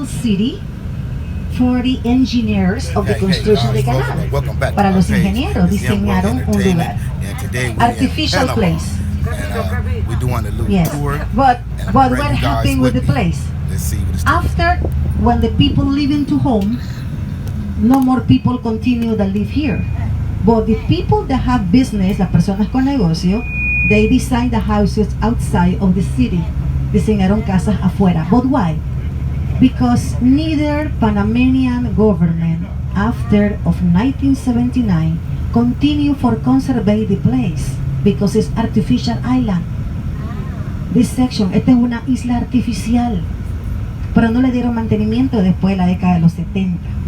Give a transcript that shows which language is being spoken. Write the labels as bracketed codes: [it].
[en] city for the engineers of the construction of the canal. [es] Para los ingenieros diseñaron un lugar. [en] Artificial place. We're doing a little Yes. tour. But what happened with the place? Let's see what it's After, when the people live into home, no more people continue that live here. But the people that have business, [es] las personas con negocio, [en] they design the houses outside of the city. [es] Diseñaron casas afuera. [en] But why? Because neither Panamanian government after of 1979 continue for conserve the place because it's artificial island. This section, [es] esta es una isla artificial, pero no le dieron mantenimiento después de la década de los 70.